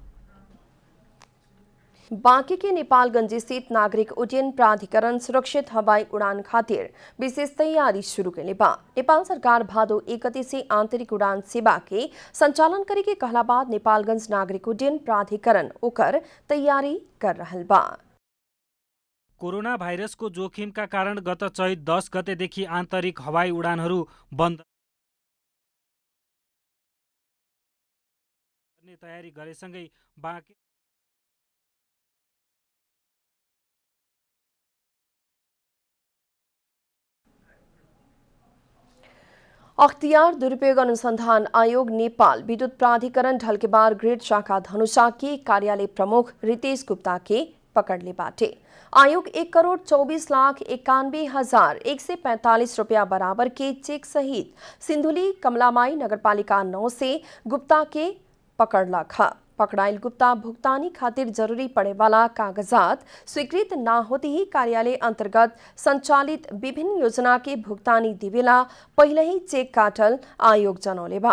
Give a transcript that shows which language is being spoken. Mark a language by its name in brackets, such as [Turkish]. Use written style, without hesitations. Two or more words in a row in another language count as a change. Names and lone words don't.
[Bhojpuri] बांके के नेपालगंज स्थित नागरिक उड्डयन प्राधिकरण सुरक्षित हवाई उड़ान खातिर विशेष तैयारी शुरू कैले बा। नेपाल सरकार भादो 1 गते से आंतरिक उड़ान सेवा के संचालन करे के कहला बाद नेपालगंज नागरिक उड्डयन प्राधिकरण ओकर तैयारी कर रहल बा। [Nepali] कोरोना भाइरसको जोखिमका कारण गत चैत 10 गतेदेखि आन्तरिक हवाई उडानहरू बन्द गर्ने तयारी गरेसँगै बाँके [Bhojpuri] अख्तियार दुरुपयोग अनुसंधान आयोग नेपाल विद्युत प्राधिकरण ढलकेबार ग्रिड शाखा धनुषा के कार्यालय प्रमुख रितेश गुप्ता के पकड़ ले बाटे। आयोग 1,24,91,145 रुपया बराबर के चेक सहित सिंधुली कमलामाई नगरपालिका 9 से गुप्ता के पकड़लक ह। पकड़ाइल गुप्ता भुगतानी खातिर जरूरी पड़े वाला कागजात स्वीकृत न होते ही कार्यालय अंतर्गत संचालित विभिन्न योजना के भुगतानी दिवेला पहले ही चेक काटल आयोग जनौले बा।